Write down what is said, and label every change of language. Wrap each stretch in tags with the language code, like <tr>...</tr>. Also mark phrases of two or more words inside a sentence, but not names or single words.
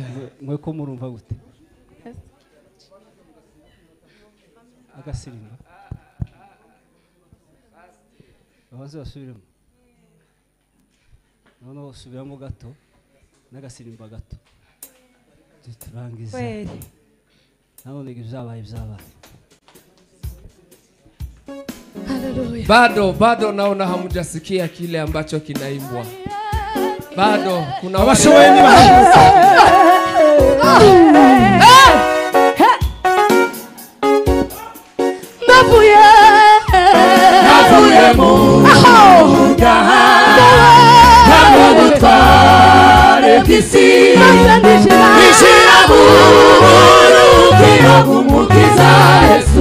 <rw>mwe ko murumva gute agasirimba abaze basubiremo noneho usubiramo gato n'agasirimba gato turangiza nabone ibyabaye</rw> <sw>Bado naona hamjasikia kile ambacho kinaimbwa. Bado kuna</sw> <rw>abashoboye niba navuye mu byaha va mu butware bw'isi nishyira mu buruhukiro bw'umukiza Yesu</rw>